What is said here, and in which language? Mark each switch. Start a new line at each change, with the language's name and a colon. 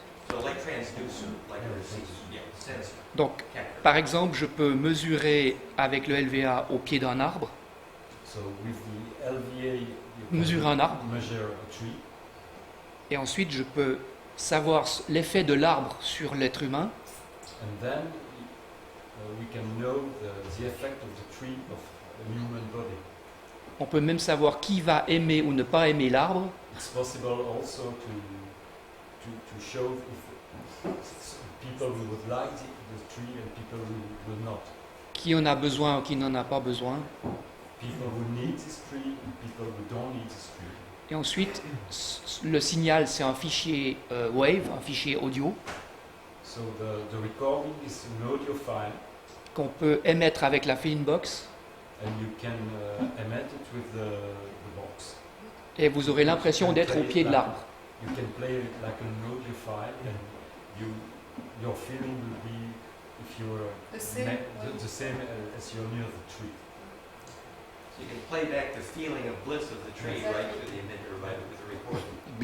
English: So like transducer, like yeah, sensor.
French: Donc, Capture. par exemple, je peux mesurer avec le LVA au pied d'un arbre,
English: So with the LVA, you can
French: Mesurer un arbre.
English: measure a tree,
French: et ensuite je peux savoir l'effet de l'arbre sur l'être humain,
English: and then we can know the effect of the tree of a human body.
French: on peut même savoir qui va aimer ou ne pas aimer l'arbre,
English: It's possible also to show if people who would like the tree and people who will not.
French: qui en a besoin ou qui n'en a pas besoin.
English: People who need this tree and people who don't need this tree.
French: Et ensuite, le signal, c'est un fichier wave, un fichier audio,
English: So the recording is an audio file,
French: qu'on peut émettre avec la fill-in box,
English: and you can emit it with the box.
French: et vous aurez l'impression d'être au pied de l'arbre.
English: You can play it like an audio file, and your feeling will be if you're The same the same as you're near the tree. So you can play back the feeling of bliss of the tree right to the emitter, right with the recording.